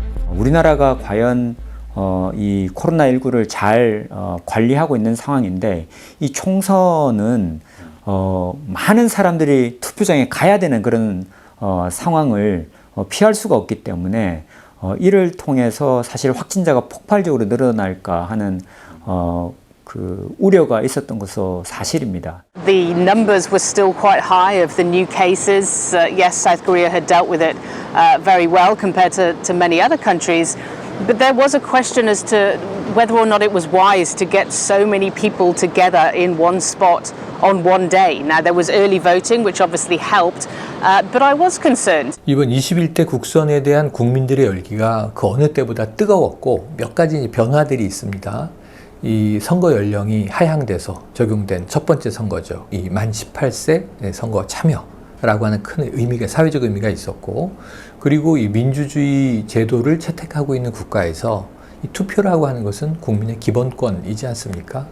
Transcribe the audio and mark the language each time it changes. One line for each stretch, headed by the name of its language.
Korean: 우리나라가 과연 이 코로나19를 잘 관리하고 있는 상황인데 이 총선은 많은 사람들이 투표장에 가야 되는 그런 상황을 피할 수가 없기 때문에 이를 통해서 사실 확진자가 폭발적으로 늘어날까 하는 그 우려가 있었던 것은 사실입니다.
English: The numbers were still quite high of the new cases. Yes, South Korea had dealt with it very well compared to many other countries. But there was a question as to whether or not it was wise to get so many people together in one spot on one day. Now, there was early voting, which obviously helped, but I was concerned.
Korean: 이번 21대 국선에 대한 국민들의 열기가 그 어느 때보다 뜨거웠고 몇 가지 변화들이 있습니다. 이 선거 연령이 하향돼서 적용된 첫 번째 선거죠. 이 만 18세 선거 참여라고 하는 큰 의미가, 사회적 의미가 있었고, 그리고 이 민주주의 제도를 채택하고 있는 국가에서 이 투표라고 하는 것은 국민의 기본권이지 않습니까?